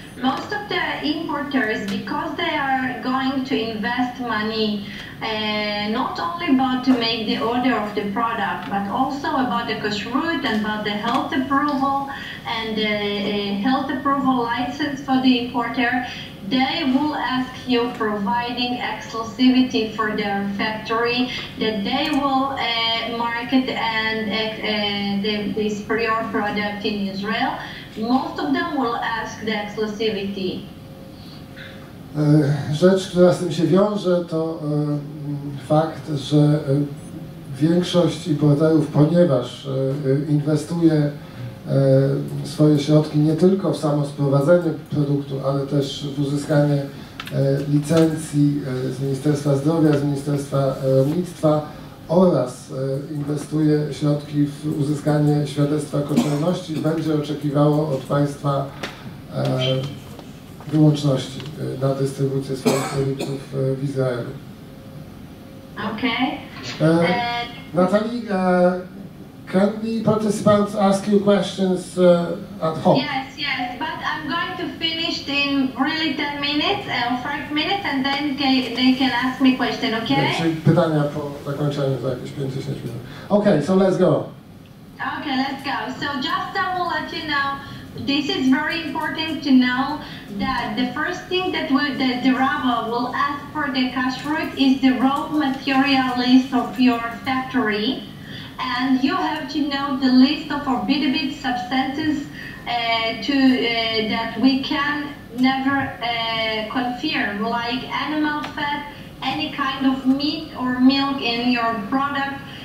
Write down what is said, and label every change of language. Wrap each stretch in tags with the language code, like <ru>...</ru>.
<en>Most of the importers, because they are going to invest money not only about to make the order of the product, but also about the kashrut and about the health approval and the health approval license for the importer, they will ask you providing exclusivity for their factory, that they will market and this prior product in Israel. Most of them will ask the exclusivity.</en> <pl>Rzecz, która z tym się wiąże, to fakt, że większość importerów, ponieważ inwestuje swoje środki nie tylko w samo sprowadzenie produktu, ale też w uzyskanie licencji z Ministerstwa Zdrowia, z Ministerstwa Rolnictwa oraz inwestuje środki w uzyskanie świadectwa koszerności, będzie oczekiwało od państwa wyłączności na dystrybucję swoich produktów w Izraelu.</pl> <en>Okay. Natalie, can the participants ask you questions at home? Yes, but I'm going to finish in really 10 minutes or 5 minutes and then they can ask me question, okay?</en> <pl>Czyli pytania po zakończeniu za jakieś 5-10 minut.</pl> <en>Okay, so let's go. Okay, let's go. So just I will let you know, this is very important to know that the first thing that the rabbi will ask for the kashrut is the raw material list of your factory. And you have to know the list of forbidden substances that we can never confirm, like animal fat, any kind of meat or milk in your product.</en>